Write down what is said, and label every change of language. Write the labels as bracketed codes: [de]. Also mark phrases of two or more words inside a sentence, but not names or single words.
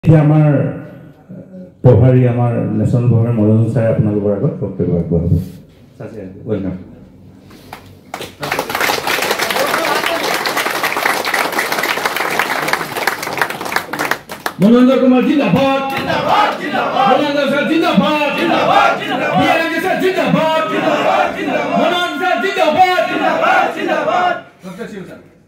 [as] আমাৰ প্ৰভাৰী আমাৰ নেশ্যনেল প্ৰভাৰী মৰণ ছাৰে আপোনালোকৰ আগত বক্তব্য আগবঢ়াব। ৱেলকাম। [hi] मनोज कुमार जिंदाबाद जिंदाबाद जिंदाबाद मनोज सर जिंदाबाद जिंदाबाद जिंदाबाद बीआरके सर जिंदाबाद जिंदाबाद जिंदाबाद मनोज सर जिंदाबाद जिंदाबाद जिंदाबाद डॉक्टर शिव सर।